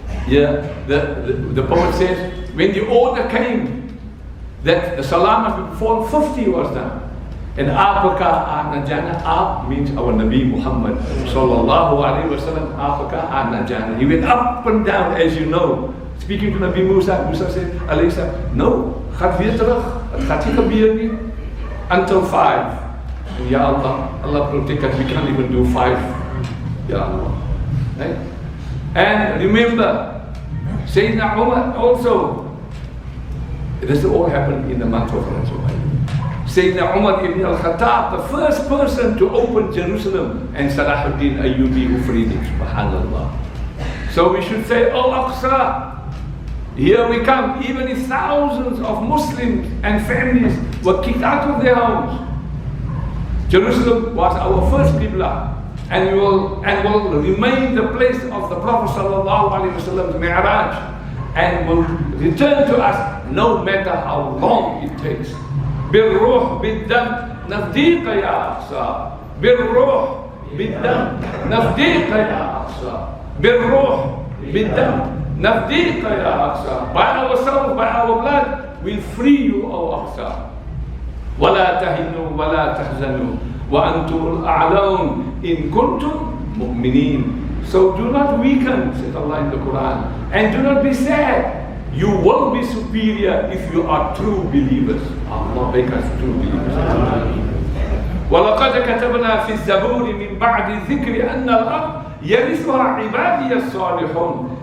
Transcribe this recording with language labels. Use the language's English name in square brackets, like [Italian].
[English] Yeah, the poet says, when the order came that the salamat before 50 was done, and Apaka Anajana, Ap means our Nabi Muhammad sallallahu alaihi wasallam, Apaka Anajana. He went up and down, as you know. Speaking to Nabi Musa, Musa said, alayhi salam, no, [Dutch] gaat weer terug, het gaat niet gebeuren [English] until 5. And Ya Allah, Allah protect us, we can't even do 5. Ya Allah. Right? And remember, Sayyidina Umar also, this all happened in the month of Rajab. Sayyidina Umar ibn al-Khattab, the first person to open Jerusalem, and Salahuddin Ayyubi who freed it. Subhanallah. So we should say, "Oh Aqsa, here we come." Even if thousands of Muslims and families were kicked out of their homes, Jerusalem was our first Qibla, and will remain the place of the Prophet sallallahu alaihi wasallam's Mi'raj, and will return to us no matter how long it takes. [Arabic] بالروح بالدم نفديك يا أقصى بالروح بالدم نفديك يا أقصى بالروح بالدم نفديك يا أقصى. [English] By ourselves, by our blood, we'll free you, O Aqsa. [Arabic] ولا تهنوا ولا تحزنوا وأنتم الأعلون إن كنتم مؤمنين. [English] So do not weaken, says Allah in the Quran, and do not be sad. You will be superior if you are true believers. Allah make us true believers. [Arabic] وَلَقَدْ كَتَبْنَا فِي الزَّبُورِ مِنْ بَعْدِ الذِّكْرِ أَنَّ الْأَرْضَ يَرِثُهَا عِبَادِيَ الصَّالِحُونَ.